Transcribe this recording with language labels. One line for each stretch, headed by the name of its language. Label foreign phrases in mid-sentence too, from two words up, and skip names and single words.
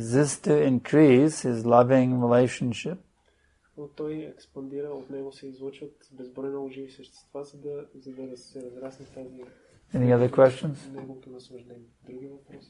English: This to increase his loving relationship.
Bulgarian: Но той експандира, от него се излъчват безброй много живи същества, за да се разрасне тази.
English: Any other questions?
Bulgarian: Неговото наслаждение. Други въпроси?